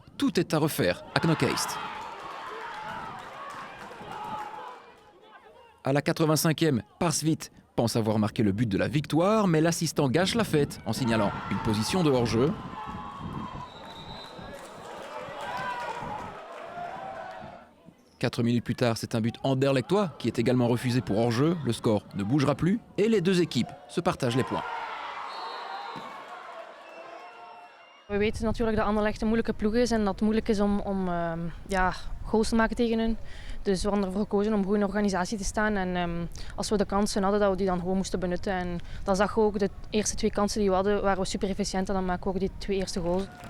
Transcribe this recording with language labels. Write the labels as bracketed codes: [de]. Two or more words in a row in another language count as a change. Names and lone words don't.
[fr] Tout est à refaire à Knockheist. À la 85e, Parsvit pense avoir marqué le but de la victoire, mais l'assistant gâche la fête en signalant une position de hors-jeu. Quatre minutes plus tard, c'est un but anderlechtois qui est également refusé pour hors-jeu. Le score ne bougera plus et les deux équipes se partagent les points. [nl] We weten natuurlijk dat Anderlecht een moeilijke ploeg is en dat het moeilijk is om goals te maken tegen hun. Dus we hadden ervoor gekozen om goed in de organisatie te staan. En als we de kansen hadden, dat we die dan gewoon moesten benutten. En dan zag je ook de eerste twee kansen die we hadden, waren we super efficiënt en dan maken we ook die twee eerste goals.